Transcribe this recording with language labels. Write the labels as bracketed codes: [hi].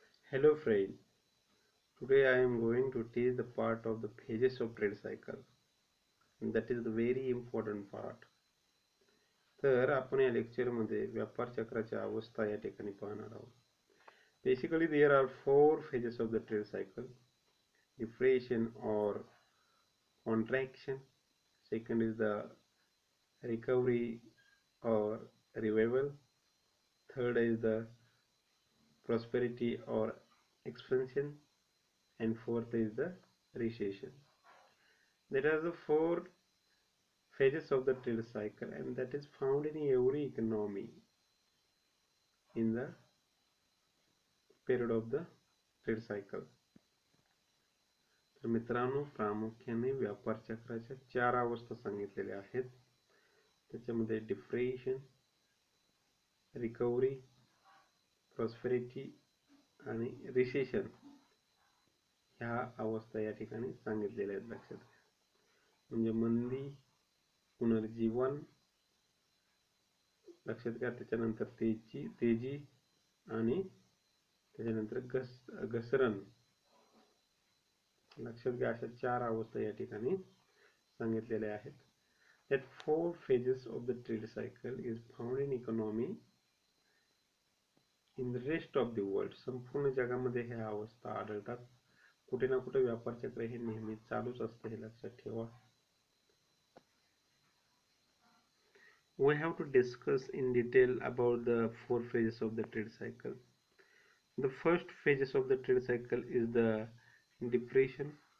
[en] Hello friend, today I am going to teach the part of the phases of trade cycle and that is the very important part. [mr] तर आपण या लेक्चरमध्ये व्यापार चक्राच्या अवस्था या ठिकाणी पाहणार आहोत. [en] Basically there are four phases of the trade cycle: deflation or contraction, second is the recovery or revival, third is the prosperity or expansion, and fourth is the recession. There are the four phases of the trade cycle and that is found in every economy in the period of the trade cycle. [mr] तर मित्रांनो, प्रामुख्याने व्यापार चक्राच्या चार अवस्था सांगितलेल्या आहेत. त्याच्यामध्ये डिफ्रेशन, रिकव्हरी, प्रॉस्पेरिटी आणि रिसेशन ह्या अवस्था या ठिकाणी सांगितलेल्या आहेत. लक्षात घ्या. म्हणजे मंदी, पुनर्जीवन, लक्षात घ्या, त्याच्यानंतर तेजी आणि त्याच्यानंतर घसरण. लक्षात घ्या, अशा चार अवस्था या ठिकाणी सांगितलेल्या आहेत. [en] That four phases of the trade cycle is found in economy in the rest of the world. [mr] संपूर्ण जगामध्ये ह्या अवस्था आढळतात. कुठे ना कुठे व्यापार चक्र हे नेहमी चालूच असते, हे लक्षात ठेवा. [en] We have to discuss in detail about the four phases of the trade cycle. The first phases of the trade cycle is the depression.